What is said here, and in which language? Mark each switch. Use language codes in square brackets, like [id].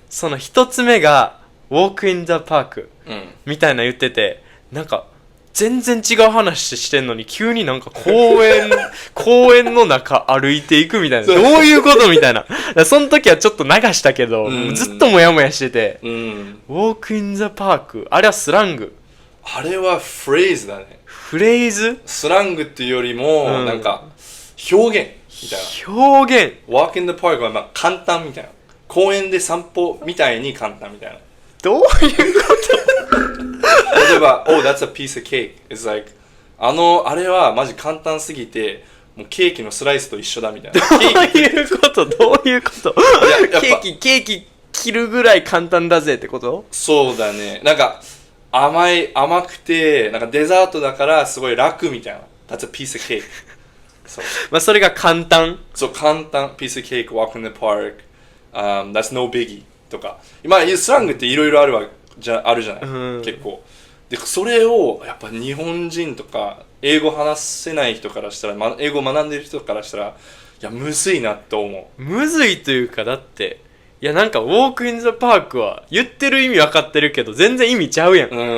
[ja] その一つ目が [en] Walk in the Park、 [ja] みたいな言ってて、なんか全然違う話してんのに急になんか公園の中歩いていくみたいな、どういうことみたいな。その時はちょっと流したけど、ずっとモヤモヤしてて、 [en] Walk in the Park、 [ja] あれはスラング？あれはフレーズだね。フレーズ？スラングっていうよりも、なんか表現みたいな。表現。 [en] Walk in the Park [ja] は簡単みたいな。公園で散歩みたいに簡単みたいな。どういうこと例えば、 [en] Oh, that's a piece of cake. It's like [ja] あれはマジ簡単すぎて、もうケーキのスライスと一緒だみたいな。どういうことケーキ切るぐらい簡単だぜってこと？そうだね。なんか甘くて、なんかデザートだからすごい楽みたいな。 [en] That's a piece of cake. [ja] そう。それが簡単？そう、簡単。 [en] piece of cake, walk in the park, that's no biggie [ja] とか。スラングっていろいろあるじゃない、結構。でそれをやっぱ日本人とか英語話せない人からしたら、英語学んでる人からしたら、いやむずいなって思う。むずいというか、だってなんかウォークインザパークは言ってる意味分かってるけど全然意味ちゃうやん。